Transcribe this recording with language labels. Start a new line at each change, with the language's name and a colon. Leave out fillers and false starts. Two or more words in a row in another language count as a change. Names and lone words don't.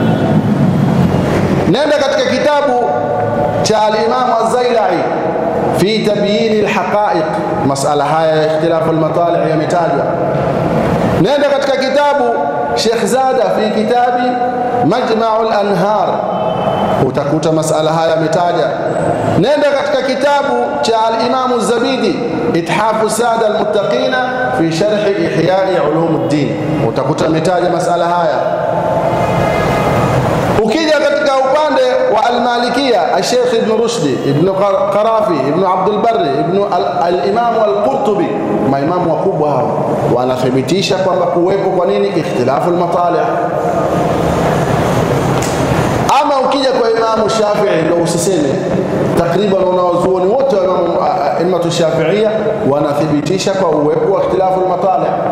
Swahili: Nenda katika kitabu cha al-Imam az-Zailai fi tabyin al-haqa'iq, masala haya ya
Arabic: اختلاف المطالع'
Swahili: yametajwa. Nenda katika kitabu Sheikh Zada
Arabic: في كتاب
Swahili: Majma'u al-Anhar, utakuta masala haya yametaja. Nenda katika kitabu cha al-Imam az-Zabidi Ithafu Sada al-Muttaqina fi sharh Ihya'i Ulumuddin, utakuta ametaja masala haya. Ukija katika upande wa al-Malikia, Sheikh Ibn Rushdi, Ibn Qarafi, Ibn Abdul Barri, Ibn al-Imam al-Qurtubi, maimamu wakubwa hao wanathibitisha kwamba kuwepo kwa nini
Arabic: اختلاف المطالع'.
Swahili: Ama ukija kwa Imam Shafi'i ndio usiseme, takriban wanawazuoni wote wa Imam Shafi'ia wanathibitisha kwa uwepo wa
Arabic: اختلاف المطالع'.